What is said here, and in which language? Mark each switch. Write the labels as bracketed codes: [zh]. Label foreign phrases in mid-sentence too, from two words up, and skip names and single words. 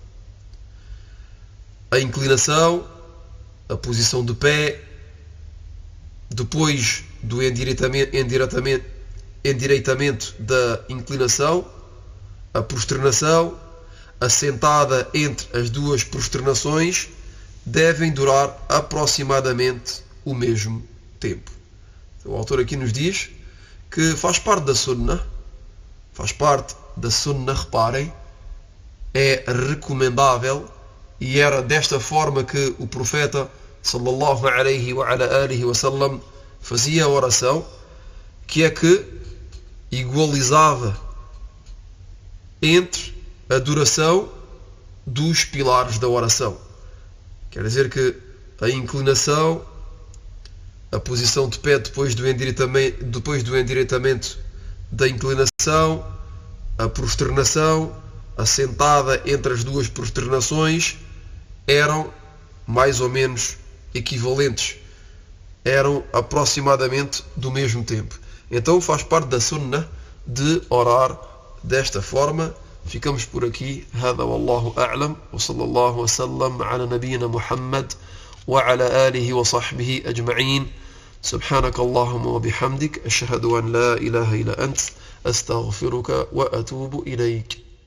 [pt] A inclinação, a posição de pé, depois do endireitamento da inclinação, a prosternação, a sentada entre as duas prosternações, devem durar aproximadamente o mesmo tempo. O autor aqui nos diz que faz parte da sunnah, reparem, é recomendável, e era desta forma que o profeta [ar] صلى الله عليه وعلى آله وسلم [pt] fazia a oração, que é que igualizava entre a duração dos pilares da oração. Quer dizer que a inclinação, a posição de pé depois do endireitamento da inclinação, a prosternação, a sentada entre as duas prosternações eram mais ou menos equivalentes, eram aproximadamente do mesmo tempo. Então faz parte da sunnah de orar desta forma. Ficamos por aqui. [ar] هذا والله أعلم وصلى الله وسلم على نبينا محمد وعلى آله وصحبه أجمعين. سبحانك اللهم وبحمدك أشهد أن لا إله إلا أنت أستغفرك وأتوب إليك.